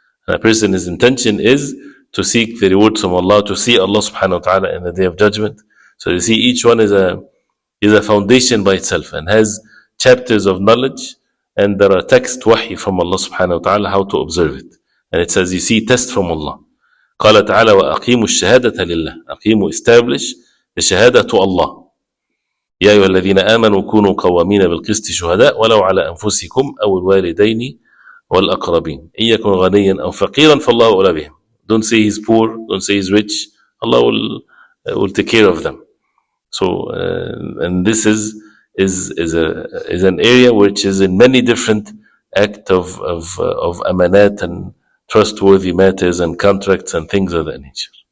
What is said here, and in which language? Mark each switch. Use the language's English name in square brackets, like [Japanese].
[English] And a person's intention is to seek the rewards from Allah, to see Allah subhanahu wa ta'ala in the Day of Judgment. So you see, each one is a foundation by itself and has chapters of knowledge, and there are text wahi from Allah subhanahu wa ta'ala how to observe it. And it says, you see, test from Allah. [Arabic] قال تعالى وأقيموا الشهادة لله. [English] أقيموا, establish the shahada to Allah. [Arabic] يا أيها الذين آمنوا كونوا قوامين بالقسط شهداء ولو على أنفسكم أو الوالدين والأقربين إن يكن غنيا أو فقيرا فالله أولى بهم. [English] Don't say he's poor, don't say he's rich. Allah will take care of them. So, and this is an area which is in many different act of amanat and trustworthy matters and contracts and things of that nature.